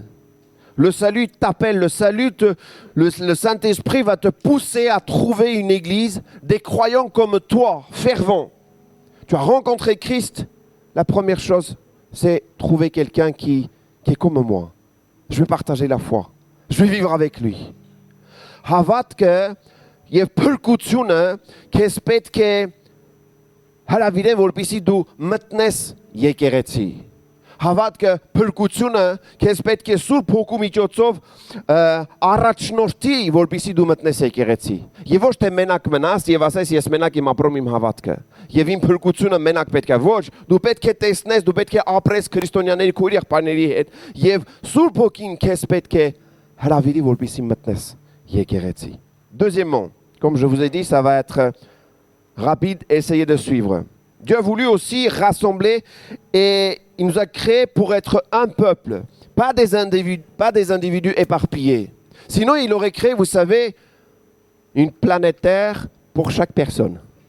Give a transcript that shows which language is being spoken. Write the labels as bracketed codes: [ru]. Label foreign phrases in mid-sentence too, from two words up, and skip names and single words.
[fr] Le salut t'appelle, le salut, le Saint-Esprit va te pousser à trouver une église, des croyants comme toi, fervents. Tu as rencontré Christ, la première chose, c'est trouver quelqu'un qui est comme moi. Je vais partager la foi. Je vais vivre avec lui. [hy] Havatke, եւ փրկությունը քեզ պետք է հրավիրեն, որպեսզի դու մտնես եկեղեցի։ Հավատքը փրկությունը քեզ պետք է Սուրբ Հոգու միջոցով առաջնորդի, որպեսզի դու մտնես եկեղեցի։ Եվ ոչ թե մենակ մնաս եւ ասես ես մենակ եմ ապրում իմ հավատքը։ Եվ իմ փրկությունը մենակ պետք է ոչ, դու պետք է տեսնես, դու պետք է ապրես քրիստոնյաների քո եղբայրների հետ եւ Սուրբ Հոգին քեզ պետք է հրավիրի, որպեսզի մտնես եկեղեցի։ [fr] Deuxièmement, comme je vous ai dit, ça va être rapide, essayez de suivre. Dieu a voulu aussi rassembler et il nous a créés pour être un peuple, pas des individus éparpillés. Sinon, il aurait créé, vous savez, une planète Terre pour chaque personne.